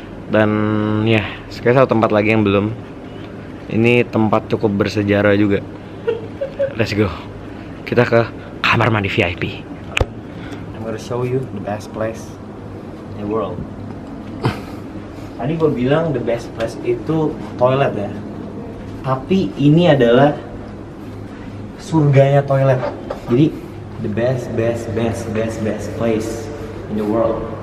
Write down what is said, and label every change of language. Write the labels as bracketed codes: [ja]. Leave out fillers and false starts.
[id] Dan ya, sekarang satu tempat lagi yang belum. Ini tempat cukup bersejarah juga. Let's go. Kita ke kamar mandi VIP. [en] I'm gonna show you the best place in the world. [id] Tadi gue bilang the best place itu toilet ya. Tapi ini adalah surganya toilet. [en] Jadi the best place in the world.